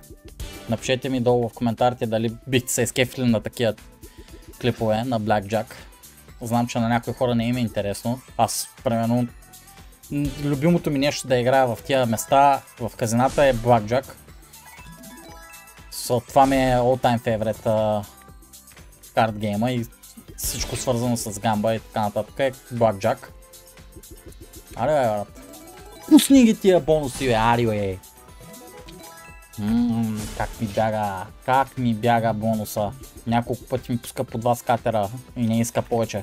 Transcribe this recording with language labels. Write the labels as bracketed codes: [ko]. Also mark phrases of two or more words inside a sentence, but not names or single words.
[bg] Напишете ми долу в коментарите дали бихте се изкефили на такива клипове на Blackjack. Знам, че на някои хора не им е интересно. Аз, примерно, любимото ми нещо да играя в тия места, в казината е Blackjack. Това ми е [en] all time favorite card game [bg] и всичко свързано с гамба и така нататък е Blackjack. Аре, брат. Пусни ги тия бонуси, бе, ари, как ми бяга бонуса. Няколко пъти ми пуска по 2 скатера и не иска повече.